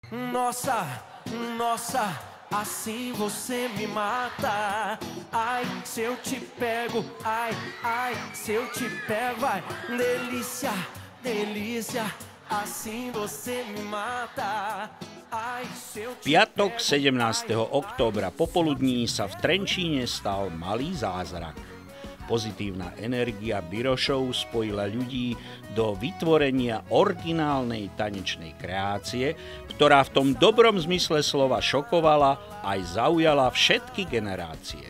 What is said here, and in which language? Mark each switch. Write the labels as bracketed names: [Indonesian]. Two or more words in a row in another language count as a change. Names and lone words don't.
[Portuguese] Nossa, nossa, assim você me mata. Ai, se eu te pego, ai, ai, se eu te pego, ai, delícia, delícia, assim você me mata. Ai, se eu te [Slovak] Piatok 17. októbra popoludní sa v Trenčíne stal malý zázrak. Pozitívna energia Birošov spojila ľudí do vytvorenia originálnej tanečnej kreácie, ktorá v tom dobrom zmysle slova šokovala aj zaujala všetky generácie.